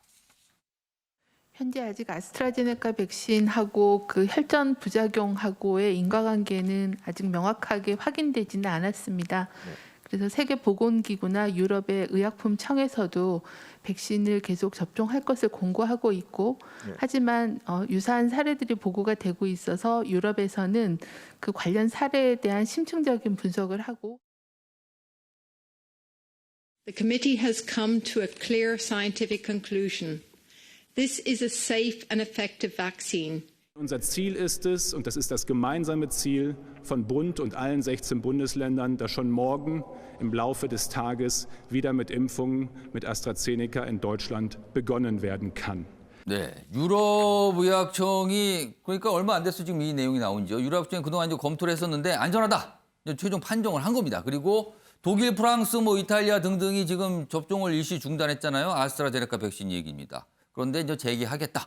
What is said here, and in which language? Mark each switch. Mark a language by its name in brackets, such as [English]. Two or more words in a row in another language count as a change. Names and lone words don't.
[Korean] 현재 아직 아스트라제네카 백신하고 그 혈전 부작용하고의 인과관계는 아직 명확하게 확인되지는 않았습니다. 네. 그래서 세계보건기구나 유럽의 의약품청에서도 백신을 계속 접종할 것을 공고하고 있고, 네. 하지만 유사한 사례들이 보고가 되고 있어서 유럽에서는 그 관련 사례에 대한 심층적인 분석을 하고. [English] The committee has come to a clear scientific conclusion. This is a safe and effective vaccine. [German] Unser Ziel ist es, und das ist das gemeinsame Ziel von Bund und allen 16 Bundesländern, dass schon morgen im Laufe des Tages wieder mit Impfungen mit AstraZeneca in Deutschland begonnen werden kann. [Korean] 네, 유럽의학청이 그러니까 얼마 안 됐어 지금 이 내용이 나온죠. 유럽의학청이 그동안 이제 검토를 했었는데 안전하다. 이제 최종 판정을 한 겁니다. 그리고 독일, 프랑스, 뭐 이탈리아 등등이 지금 접종을 일시 중단했잖아요. 아스트라제네카 백신 얘기입니다. 그런데 이제 재개하겠다.